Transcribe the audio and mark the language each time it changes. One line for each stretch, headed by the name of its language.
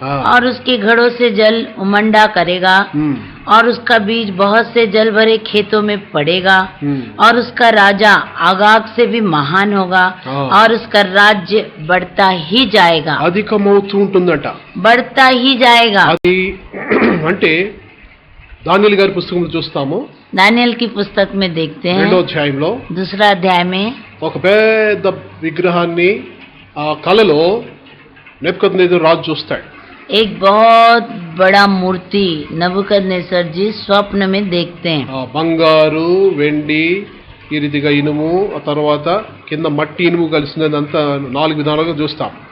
Hindi: और उसके घड़ों से जल उमंडा करेगा और उसका बीज बहुत से जल भरे खेतों में पड़ेगा और उसका राजा आगाग से भी महान होगा और उसका राज्य बढ़ता ही जाएगा.
Telugu: అధికమవుతూ ఉంటుందంట.
Hindi: बढ़ता ही जाएगा.
Telugu: అది అంటే దానియేలు గారి పుస్తకంలో చూస్తాము.
Hindi: दानियल की पुस्तक में देखते हैं.
Telugu: 2వ అధ్యాయంలో
Hindi: दूसरा अध्याय में
Telugu: ఒక పెద్ద విగ్రహాన్ని ఆ కలలో నెబుకద్నెజర్ రాజు చూస్తాడు.
Hindi: एक बहुत बड़ा मूर्ति नबूकदनेस्सर जी स्वप्न में देखते हैं.
Telugu: బంగారు, వెండి, ఈ రీతిగా ఇనుము, ఆ తర్వాత కింద మట్టి ఇనుము కలిసినదంతా 4 విధాలుగా చూస్తాం.